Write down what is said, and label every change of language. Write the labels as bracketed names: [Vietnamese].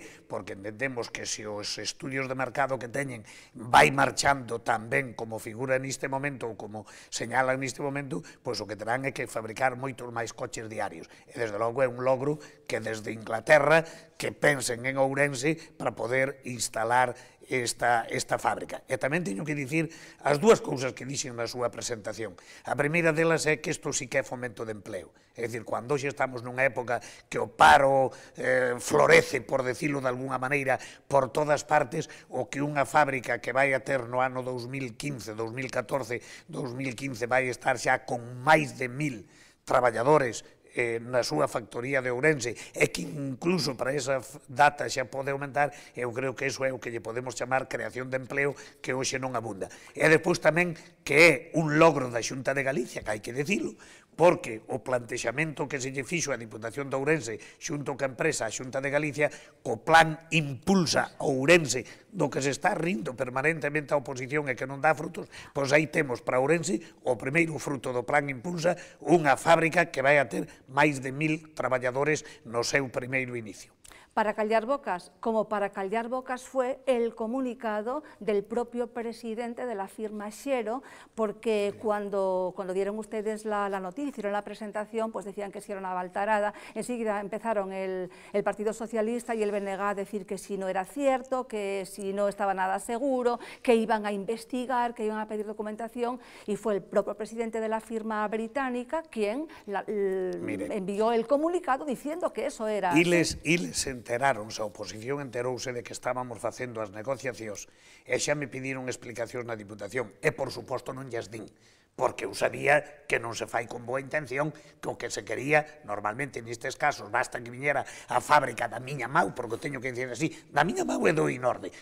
[Galician] Porque entendemos que se os estudios de mercado que teñen vai marchando tan ben como figura neste momento ou como señalan neste momento, pois o que terán é que fabricar moitos máis coches diarios. E desde logo é un logro que desde Inglaterra que pensen en Ourense para poder instalar esta fábrica. E tamén teño que dicir as dúas cousas que dixen na súa presentación. A primeira delas é que isto sí que é fomento de empleo. É dicir, cando hoxe estamos nunha época que o paro florece, [Spanish] por decirlo de alguna maneira, [Galician] por todas partes, o que unha fábrica que vai a ter no ano 2015, 2014, 2015 vai estar xa con máis de 1.000 traballadores na súa factoría de Ourense, e que incluso para esa data xa pode aumentar, eu creo que iso é o que lle podemos chamar creación de empleo, que hoxe non abunda. E despois tamén que é un logro da Xunta de Galicia, que hai que dicilo, porque o plantexamento que se lle fixo a Diputación de Ourense xunto ca empresa a Xunta de Galicia, co plan Impulsa Ourense, do que se está rindo permanentemente a oposición e que non dá frutos, pois aí temos para Ourense o primeiro fruto do plan Impulsa, unha fábrica que vai a ter máis de 1.000 traballadores no seu primeiro inicio. [Spanish] Para callar bocas, como para callar bocas fue el comunicado del propio presidente de la firma Xero, porque cuando dieron ustedes la noticia, hicieron la presentación, pues decían que si era una baltarada. Enseguida empezaron el Partido Socialista y el BNG a decir que si no era cierto, que si no estaba nada seguro, que iban a investigar, que iban a pedir documentación, y fue el propio presidente de la firma británica quien envió el comunicado diciendo que eso era así. [Galician] Enteráronse, a oposición enterouse de que estábamos facendo as negociacións e xa me pediron explicacións na Diputación e, por suposto, non llas din, porque eu sabía que non se fai con boa intención, que o que se quería, normalmente nestes casos, basta que viñera a fábrica da miña mau, porque teño que dicir así, da miña mau e do Inorde.